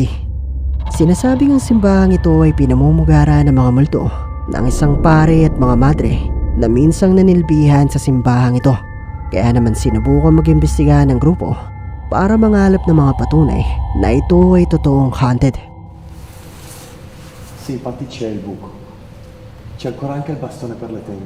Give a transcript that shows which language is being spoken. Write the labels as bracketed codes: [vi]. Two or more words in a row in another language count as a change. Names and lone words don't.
[tl] Sinasabing ang simbahang ito ay pinamumugara ng mga multo ng isang pare at mga madre na minsang nanilbihan sa simbahang ito. Kaya naman sinubukan mag-imbestiga ng grupo para mangalap ng mga patunay na ito ay totoong haunted. [it] Sì, infatti c'è il buco. C'è ancora anche il bastone per le tende.